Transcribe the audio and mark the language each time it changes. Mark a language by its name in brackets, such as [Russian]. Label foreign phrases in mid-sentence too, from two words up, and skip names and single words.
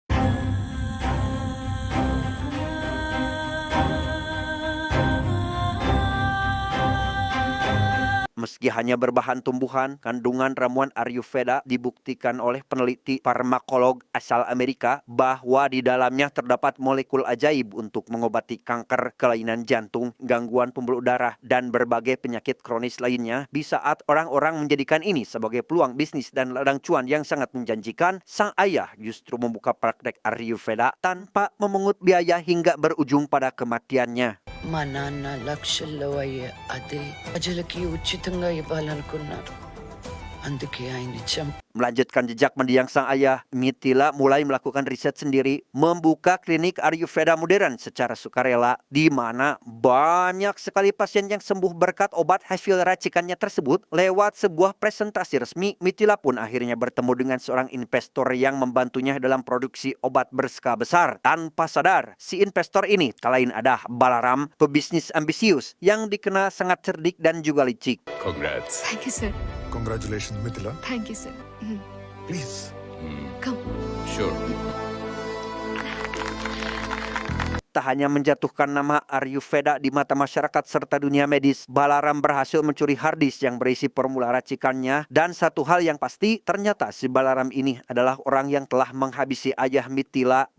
[Indonesian] Meski hanya berbahan tumbuhan, kandungan ramuan Ayurveda dibuktikan oleh peneliti farmakolog asal Amerika bahwa di dalamnya terdapat molekul ajaib untuk mengobati kanker, kelainan jantung, gangguan pembuluh darah, dan berbagai penyakit kronis lainnya. Di saat orang-orang menjadikan ini sebagai peluang bisnis dan ladang cuan yang sangat menjanjikan, sang ayah justru membuka praktek Ayurveda tanpa memungut biaya hingga berujung pada kematiannya. [Telugu] మా నాన్న లక్షల్లో అయ్యే అదే ప్రజలకి ఉచితంగా ఇవ్వాలనుకున్నారు అందుకే ఆయన్ని చంప. [Indonesian] Melanjutkan jejak mendiang sang ayah, Mitila mulai melakukan riset sendiri, membuka klinik Ayurveda modern secara sukarela, di mana banyak sekali pasien yang sembuh berkat obat hasil racikannya tersebut. Lewat sebuah presentasi resmi, Mitila pun akhirnya bertemu dengan seorang investor yang membantunya dalam produksi obat berskala besar. Tanpa sadar, si investor ini tak lain adalah Balaram, pebisnis ambisius yang dikenal sangat cerdik dan juga licik. [English] Congrats. Thank you sir Congratulations, Mithila. Thank you sir Please. Sure. [Indonesian] Tak hanya menjatuhkan nama Ayurveda di mata masyarakat serta dunia medis, Balaram berhasil mencuri harddisk yang berisi formula racikannya. Dan satu hal yang pasti, ternyata si Balaram ini adalah orang yang telah menghabisi ayah Mitila.